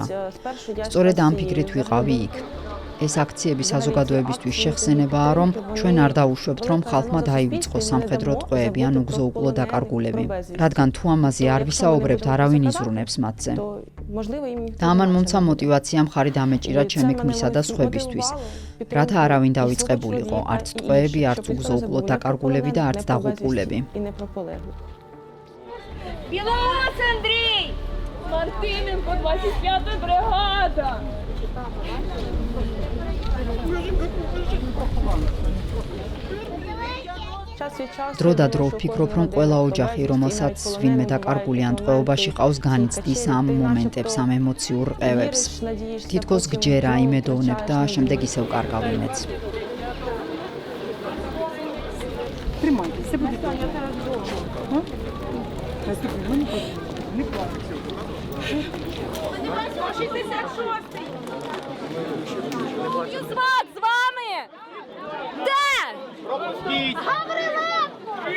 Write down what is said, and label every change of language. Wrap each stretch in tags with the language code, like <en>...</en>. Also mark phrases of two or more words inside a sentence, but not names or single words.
<ka>სწორედ ამ ფიქრით ვიყავი იქ. ეს აქციები საზოგადოებისთვის შეხსენებაა, რომ ჩვენ არ დაუშვებთ, რომ ხალხმა დაივიწყოს სამხედრო ტყვეები ან უგზო-უკლო დაკარგულები, რადგან თუ ამაზე არ ვისაუბრებთ, არავინ იზრუნებს მათზე. და ამან მომცა მოტივაცია მხარი დამეჭირა ჩემი ქმრისა და სხვებისთვის, რათა არავინ დავიწყებულიყო, არც ტყვეები, არც უგზო-უკლო დაკარგულები და არც დაღუპულები.</ka> <uk>Білоус Андрій! Мартиненко, 25-та бригада!</uk> <ka>დრო და დრო ვფიქრობ, რომ ყველა ოჯახი, რომელსაც ვინმე დაკარგული ან ტყვეობაში ყავს, განიცდის ამ მომენტებს, ამ ემოციურ რყევებს. თითქოს გჯერა, იმედოვნებ და შემდეგ ისევ კარგავ იმედს.</ka> <uk>Юзвак з вами! Де? Гавриленко!</uk>